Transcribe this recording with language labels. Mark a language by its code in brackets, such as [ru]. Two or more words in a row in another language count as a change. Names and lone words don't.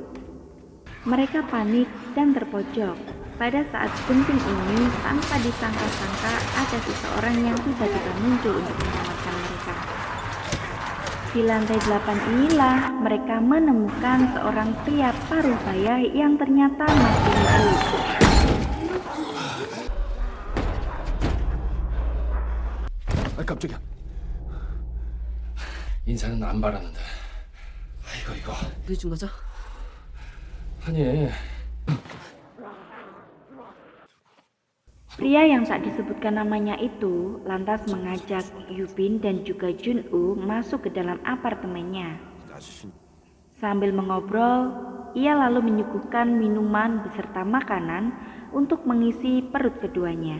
[id] Mereka panik dan terpojok. Pada saat genting ini, tanpa disangka-sangka ada seseorang yang tiba-tiba muncul untuk menyelamatkan mereka. Di lantai 8 inilah mereka menemukan seorang pria paruh baya yang ternyata masih hidup. [ko] 아, 깜짝이야. 인사는 안 바랐는데. 이거. 왜 준 거죠? 아니, [id] Pria yang tak disebutkan namanya itu lantas mengajak Yubin dan juga Jun-woo masuk ke dalam apartemennya. Sambil mengobrol, ia lalu menyuguhkan minuman beserta makanan untuk mengisi perut keduanya.